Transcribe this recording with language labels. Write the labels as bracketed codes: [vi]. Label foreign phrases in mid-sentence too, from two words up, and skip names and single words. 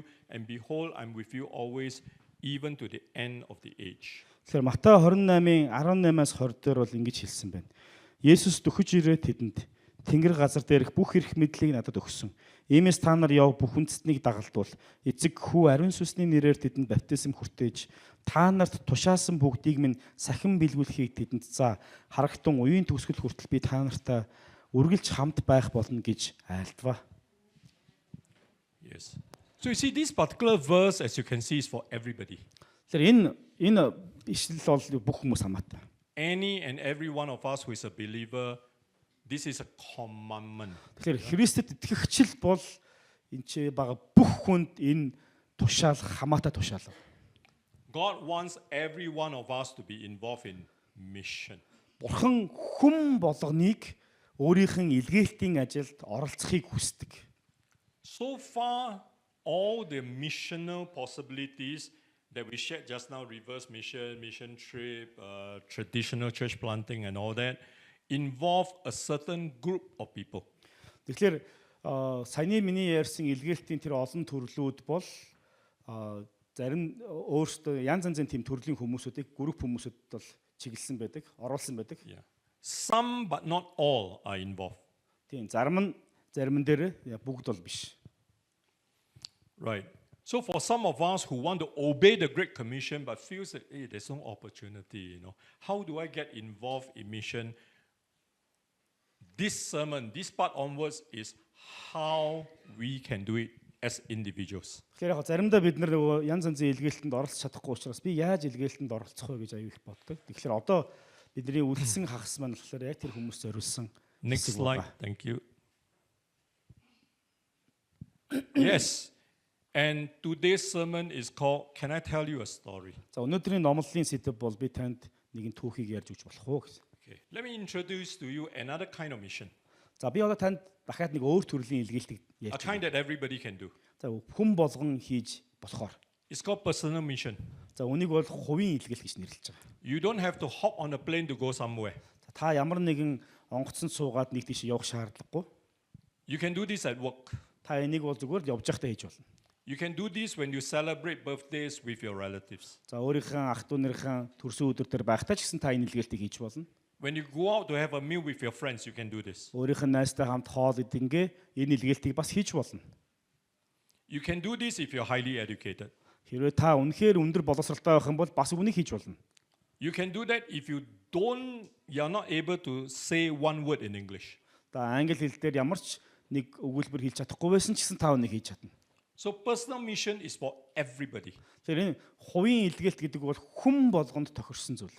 [en] And behold, I'm with you always, even to the end of the age. [mn] Тэгэхээр Матай 28:18-аас 20 дээр бол ингэж хэлсэн байна. Есүс дөхөж ирээд тэдэнд Тэнгэр газар дээрх бүх эрх мэдлийг надад өгсөн. Иймээс та нар яв бүх үндэстнийг дагалдуул. Эцэг хүү ариун сүнсний нэрээр тэдэнд баптизм хүртээж та нарт тушаасан бүгдийг минь сахин бэлгүүлэхийг тэдэнд заа. Харагтун уян төгсгөл хүртэл би та нартай үргэлж хамт байх болно гэж айлдваа. [en] Yes. So you see, this particular verse, as you can see, is for everybody. [mn] Тэгэхээр энэ ишлэл бол бүх хүмүүс хамаатай. [en] Any and every one of us who is a believer, this is a commandment. [mn] Тэгэхээр Христэд итгэгчл бол энэ ч бага бүх хүнд энэ тушаал хамаатай тушаал. [en] God wants every one of us to be involved in mission. [mn] Бурхан хүм болгоныг өөрийнх нь илгээлтийн ажилд оролцохыг хүсдэг. [en] So far, all the missional possibilities that we shared just now, reverse mission, mission trip, traditional church planting and all that, involve a certain group of people. [mn] Тэгэхээр саяны миний ярьсан илгээлтийн тэр олон төрлүүд бол зарим өөрсдөө янз янзын тийм төрлийн хүмүүсүүдийг групп хүмүүсүүд бол чиглэсэн байдаг, оруулсан байдаг. [en] Yeah. Some but not all are involved. [mn] Тийм зарим дээр бүгд бол биш. [en] Right. So for some of us who want to obey the Great Commission but feels that hey, there's no opportunity, how do I get involved in mission? This sermon, this part onwards is how we can do it as individuals. [mn] Тэгэхээр яг заримдаа бид нар нөгөө янз янзын илгээлтэнд оролцож чадахгүй учраас би яаж илгээлтэнд оролцох вэ гэж аюу их боддог. Тэгэхээр одоо бидний үлдсэн хагас маань болохоор яг тэр хүмүүс зориулсан. [en] Next slide. Thank you. Yes. And today's sermon is called Can I Tell You a Story? [mn] За өнөөдрийн номлолын сэдэв бол би танд нэгэн түүхийг ярьж өгч болох уу гэсэн. [en] Okay. Let me introduce to you another kind of mission. [mn] За би одоо танд дахиад нэг өөр төрлийн илгээлтийг [en] A [mn] ярьж [en] kind that everybody can do. [mn] За хүн болгон хийж болохоор. [en] It's called personal mission. [mn] За үнийг бол хувийн илгээл гэж нэрлэж байгаа. [en] You don't have to hop on a plane to go somewhere. [mn] За та ямар нэгэн онгоцсон суугаад нэг тийш явах шаардлагагүй. [en] You can do this at work. [mn] Та энийг бол зүгээр явж байхдаа хийж болно. [en] You can do this when you celebrate birthdays with your relatives. [mn] За өөрийнхөө ах トゥ нэрхэн төрсөн өдөр төр байхдаа ч гэсэн та энэ илгээлтийг хийж болно. [en] When you go out to have a meal with your friends, you can do this. [mn] Өөрийнх нь найзтай хамт хоол идэнгээ энэ илгээлтийг бас хийж болно. [en] You can do this if you're highly educated. [mn] Хэрвээ та үнэхээр өндөр боловсралтай байх юм бол бас үнийг хийж болно. [en] You can do that if you're not able to say one word in English. [mn] За англи хэл дээр ямар ч нэг өгүүлбэр хэлж чадахгүй байсан ч гэсэн та үнийг хийж чадна. [en] So personal mission is for everybody. [mn] Тэгэхээр энэ хувийн илгээлт гэдэг бол хүн болгонд тохирсон зүйл.